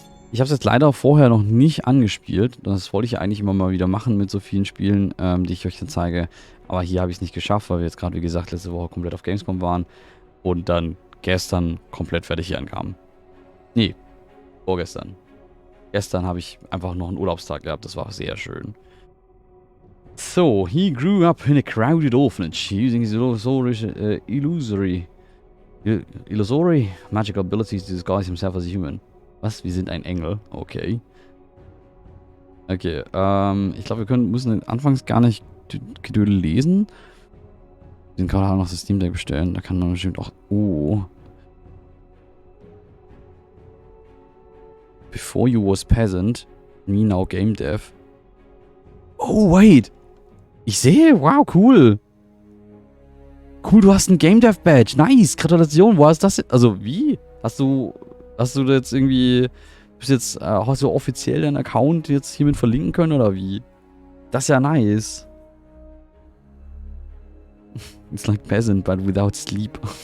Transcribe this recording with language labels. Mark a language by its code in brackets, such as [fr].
[de] Ich habe es jetzt leider vorher noch nicht angespielt. Das wollte ich ja eigentlich immer mal wieder machen mit so vielen Spielen, die ich euch dann zeige. Aber hier habe ich es nicht geschafft, weil wir jetzt gerade, wie gesagt, letzte Woche komplett auf Gamescom waren. Und dann gestern komplett fertig hier ankamen. Nee, vorgestern. Gestern habe ich einfach noch einen Urlaubstag gehabt. Das war sehr schön. [en] So, he grew up in a crowded orphanage, using his illusory magical abilities to disguise himself as a human. [de] Was? Wir sind ein Engel? Okay. Okay, ich glaube, müssen anfangs gar nicht Gedödel lesen. Den kann man auch noch das Steam Deck bestellen. Da kann man bestimmt auch... Oh. [en] Before you was peasant, me now game dev. Oh, wait. [de] Ich sehe, wow, cool. Cool, du hast ein Game Dev Badge. Nice, Gratulation. Wo hast du das denn? Also, wie? Hast du jetzt irgendwie... hast du offiziell deinen Account jetzt hiermit verlinken können oder wie? Das ist ja nice. [en] It's like peasant, but without sleep.